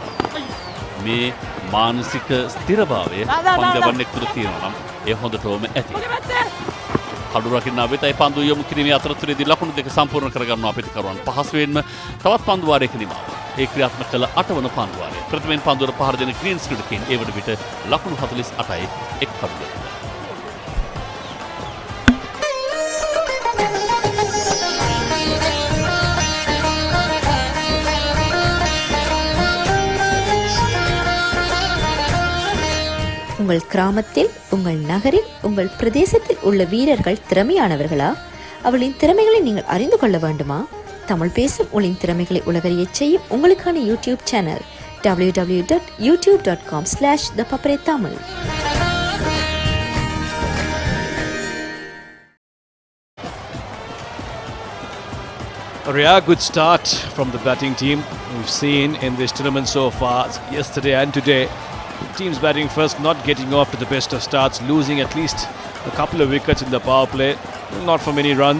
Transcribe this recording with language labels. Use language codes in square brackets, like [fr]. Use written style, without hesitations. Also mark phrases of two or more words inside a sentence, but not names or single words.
[si] මේ මානසික ස්ථිරභාවය පන්දවන්නෙක් තුළ තියෙනවා නම් ඒ හොඳටම ඇති. කඩු රකින්න වෙතයි පන්දු යොමු කිරීමේ අතරතුරේදී ලකුණු දෙක සම්පූර්ණ කරගන්නවා පිටිකරුවන්. පහසුවෙන්ම තවත් පන්දු වාරයක නිමාව. ඒ ක්‍රියාත්මක කළ 8 වන පන්දු වාරය. ප්‍රථමයෙන් පන්දුවට පහර දෙන ග්‍රීන්ස් ක්‍රීඩකයන් ඒ වන විට ලකුණු 48යි එක් කඩුවක. [ta] உங்கள் கிராமத்தில், உங்கள் நகரில், உங்கள் பிரதேசத்தில் உள்ள வீரர்கள் திறமையானவர்களா? அவளின் திறமைகளை நீங்கள் அறிந்து கொள்ள வேண்டுமா? தமிழ் பேசும் உங்களின் திறமைகளை உலகறியச் செய்யும் உங்களுக்கான யூடியூப் சேனல் www.youtube.com/thepapare. [en] A good start from the batting team we've seen in this tournament so far, yesterday and today. Teams batting first, not getting off to the best of starts, losing at least a couple of wickets in the power play, not for many runs.